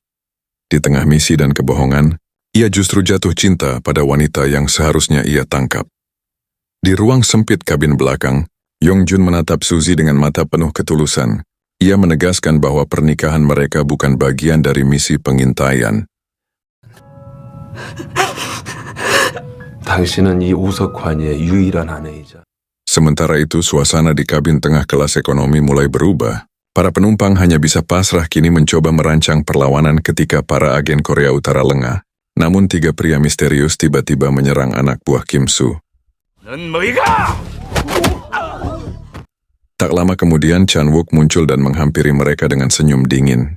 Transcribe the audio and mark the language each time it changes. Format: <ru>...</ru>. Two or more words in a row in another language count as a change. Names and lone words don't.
<id>Di tengah misi dan kebohongan, ia justru jatuh cinta pada wanita yang seharusnya ia tangkap. Di ruang sempit kabin belakang, Yongjun menatap Suzy dengan mata penuh ketulusan. Ia menegaskan bahwa pernikahan mereka bukan bagian dari misi pengintaian.</id> <ko>당신은 이 우석환이의 유일한 아내이자.</ko> <id>Sementara itu, suasana di kabin tengah kelas ekonomi mulai berubah. Para penumpang hanya bisa pasrah kini mencoba merancang perlawanan ketika para agen Korea Utara lengah. Namun 3 pria misterius tiba-tiba menyerang anak buah Kim Soo. Tak lama kemudian, Chan Wook muncul dan menghampiri mereka dengan senyum dingin.</id>